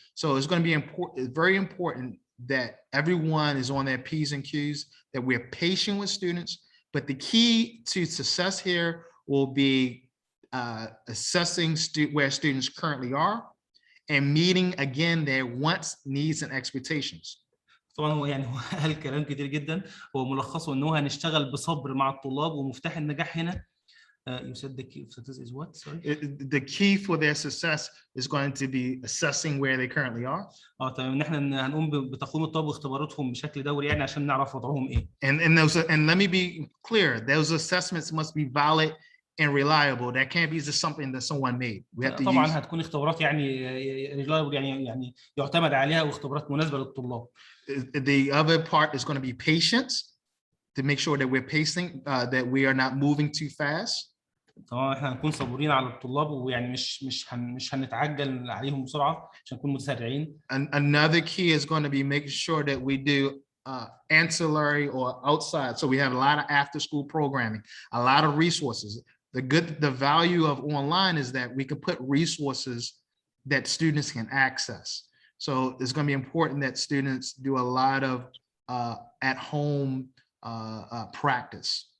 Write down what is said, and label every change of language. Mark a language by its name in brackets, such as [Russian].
[English] So it's going to be important, very important that everyone is on their P's and Q's, that we're patient with students. But the key to success here will be assessing where students currently are and meeting again their wants, needs, and expectations. [Arabic] طبعا هو يعني قال كلام كتير جدا، هو ملخصه ان هو هنشتغل بصبر مع الطلاب، ومفتاح النجاح هنا [English] You said the key of success is what? Sorry. The key for their success is going to be assessing where they currently are. [Arabic] تمام ان احنا هنقوم بتقويم الطلاب واختباراتهم بشكل دوري يعني عشان نعرف وضعهم ايه. [English] And let me be clear, those assessments must be valid and reliable. That can't be just something that someone made. We have to [Arabic] طبعا [English] use. [Arabic] هتكون اختبارات يعني reliable يعني يعتمد عليها واختبارات مناسبه للطلاب. [English] The other part is going to be patience, to make sure that we're pacing, that we are not moving too fast. [Arabic] طبعا احنا هنكون صبورين على الطلاب ويعني مش هنتعجل عليهم بسرعه عشان نكون متسرعين. [English] Another key is going to be making sure that we do ancillary or outside. So we have a lot of after school programming, a lot of resources. The value of online is that we can put resources that students can access. So it's going to be important that students do a lot of at home practice.